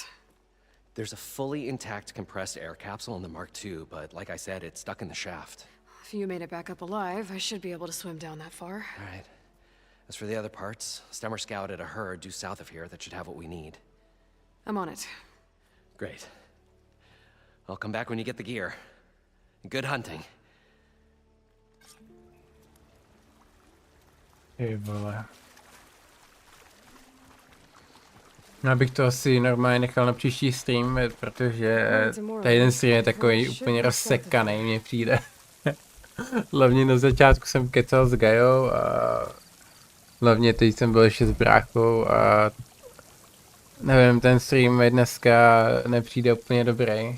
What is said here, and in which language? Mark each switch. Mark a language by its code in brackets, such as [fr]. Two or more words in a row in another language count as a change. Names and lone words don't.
[en] There's a fully intact compressed air capsule in the Mark II, but like I said, it's stuck in the shaft. If you made it back up alive, I should be able to swim down that far. All right. As for the other parts, Stemmer scouted a herd due south of here that should have what we need. I'm on it. Great. I'll come back when you get the gear. Good hunting. [cs] Ty vole. Já bych to asi normálně nechal na příští stream, protože tady ten stream je takový úplně rozsekaný, mně přijde. Hlavně na začátku jsem kecal s Gajou a hlavně teď jsem byl ještě s bráchou a nevím, ten stream mi dneska nepřijde úplně dobrý.